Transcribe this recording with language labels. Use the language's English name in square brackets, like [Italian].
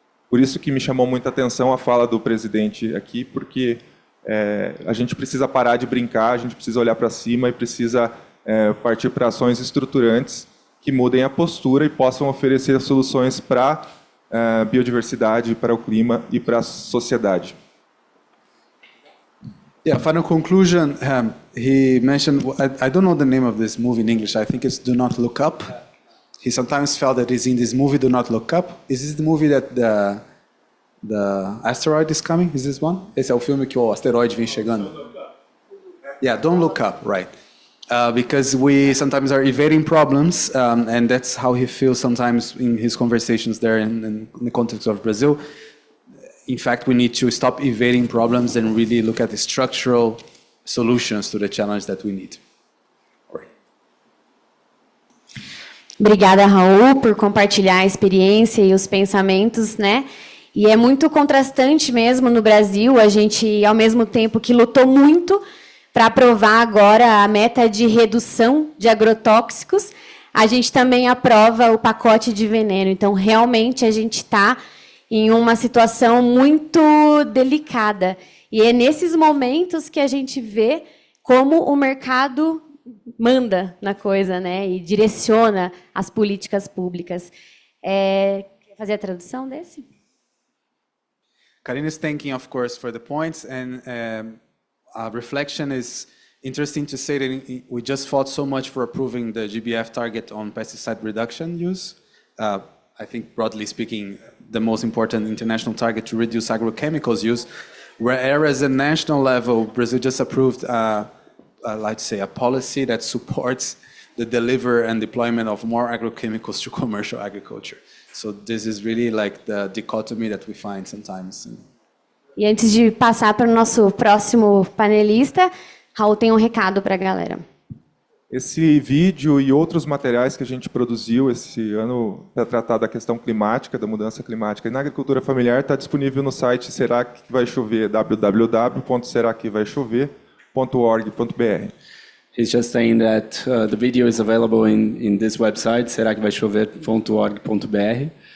[Portuguese] Por isso que me chamou muita atenção a fala do presidente aqui, porque a gente precisa parar de brincar, a gente precisa olhar para cima e precisa partir para ações estruturantes que mudem a postura e possam oferecer soluções para a biodiversidade, para o clima e para a sociedade. [English] Yeah, final conclusion, he mentioned, I don't know the name of this movie in English, I think it's Do Not Look Up. He sometimes felt that he's in this movie, Do Not Look Up. Is this the movie that the asteroid is coming? Is this one? [Portuguese] Esse é o filme que o asteroide vem chegando. [English] Yeah, Don't Look Up, right. because we sometimes are evading problems, and that's how he feels sometimes in his conversations there in the context of Brazil. In fact, we need to stop evading problems and really look at the structural solutions to the challenge that we need. [Portuguese] Obrigada, Raul, por compartilhar a experiência e os pensamentos, né? E é muito contrastante mesmo no Brasil, a gente, ao mesmo tempo que lutou muito para aprovar agora a meta de redução de agrotóxicos, a gente também aprova o pacote de veneno. Então, realmente, a gente está em uma situação muito delicada. E é nesses momentos que a gente vê como o mercado manda na coisa, né? E direciona as políticas públicas. Quer fazer a tradução desse? [English] Karine is thanking, of course, for the points, and reflection is interesting to say that we just fought so much for approving the GBF target on pesticide reduction use. I think, broadly speaking, the most important international target to reduce agrochemicals use, whereas at national level, Brazil just approved, let's say, a policy that supports the delivery and deployment of more agrochemicals to commercial agriculture. So this is really like the dichotomy that we find sometimes. [Portuguese] E antes de passar para o nosso próximo panelista, Raul tem um recado para a galera. Esse vídeo e outros materiais que a gente produziu esse ano para tratar da questão climática, da mudança climática e na agricultura familiar está disponível no site Será que vai chover, www.seraquevaichover.org.br. [English] He's just saying that the video is available in this website, seraquevaichover.org.br.